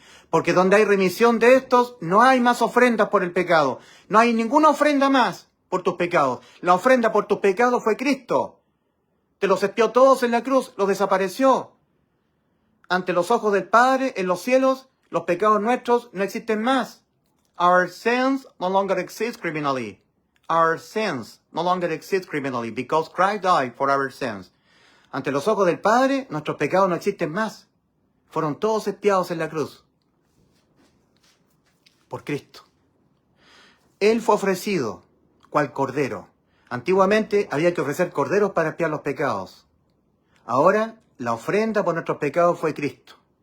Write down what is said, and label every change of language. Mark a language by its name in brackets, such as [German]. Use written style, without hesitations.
[Spanish] Porque donde hay remisión de estos, no hay más ofrendas por el pecado. No hay ninguna ofrenda más por tus pecados. La ofrenda por tus pecados fue Cristo. Te los expió todos en la cruz, los desapareció. Ante los ojos del Padre, en los cielos, los pecados nuestros no existen más. [English] Our sins no longer exist criminally. Our sins no longer exist criminally because Christ died for our sins. [Spanish] Ante los ojos del Padre, nuestros pecados no existen más. Fueron todos expiados en la cruz. Por Cristo. Él fue ofrecido, cual cordero. Antiguamente había que ofrecer corderos para expiar los pecados. Ahora, la ofrenda por nuestros pecados fue Cristo.